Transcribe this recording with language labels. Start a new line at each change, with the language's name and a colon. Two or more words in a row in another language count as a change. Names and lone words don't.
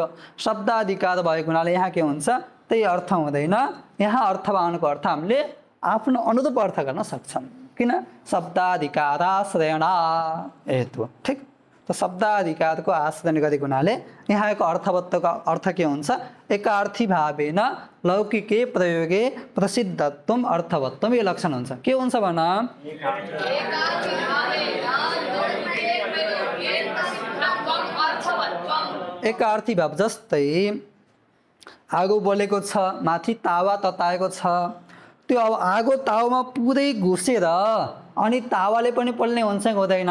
Nepali: शब्दाधिकार भएको हुनाले यहाँ के हुन्छ? त्यही अर्थ हुँदैन। यहाँ अर्थवानको अर्थ हामीले आफ्नो अनुरूप अर्थ गर्न सक्छौँ, किन?
Sanskrit: शब्दाधिकाराश्रयणा हेतु।
Nepali: ठिक, त शब्दाधिकारको आश्रय गरेको हुनाले यहाँको अर्थवत्तको अर्थ के हुन्छ?
Sanskrit: एकार्थी भावेन लौकिके प्रयोगे प्रसिद्धत्वम अर्थवत्वम,
Nepali: यो लक्षण हुन्छ। के हुन्छ भन? एकार्थी भाव। जस्तै आगो बलेको छ, माथि तावा तताएको छ, त्यो अब आगो तावामा पुरै घुसेर अनि तावाले पनि पोल्ने हुन्छ कि हुँदैन?